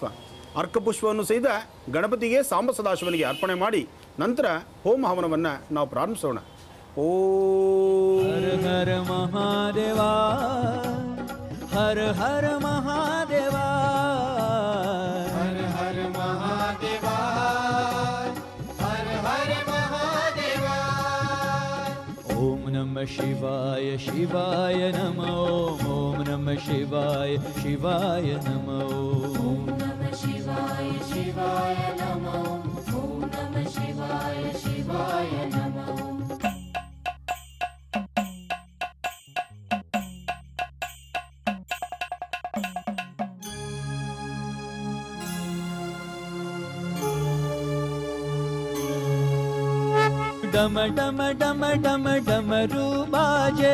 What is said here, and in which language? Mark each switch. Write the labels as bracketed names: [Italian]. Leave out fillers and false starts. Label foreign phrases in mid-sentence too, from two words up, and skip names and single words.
[Kannada] ಅರ್ಕಪುಷ್ಪವನ್ನು ಸಹಿತ ಗಣಪತಿಗೆ ಸಾಂಬ ಸದಾಶಿವನಿಗೆ ಅರ್ಪಣೆ ಮಾಡಿ ನಂತರ ಹೋಮ ಹವನವನ್ನು ನಾವು ಪ್ರಾರಂಭಿಸೋಣ. [Sanskrit] ಓಂ ಹರ ಹರ ಮಹಾದೇವ. ಹರ ಹರ ಮಹಾದೇವ. ಹರ ಹರ ಮಹಾದೇವ. ಹರ ಹರ ಮಹಾದೇವ. ಓಂ ನಮಃ ಶಿವಾಯ ಶಿವಾಯ ನಮಃ. ಓಂ ನಮಃ ಶಿವಾಯ ಶಿವಾಯ ನಮಃ. ಓಂ ನಮಃ ಶಿವಾಯ ಶಿವಾಯ ನಮಃ. ಓಂ ನಮಃ ಶಿವಾಯ ಶಿವಾಯ ನಮಃ. [Hindi] डम डम डम डम डमरू बाजे.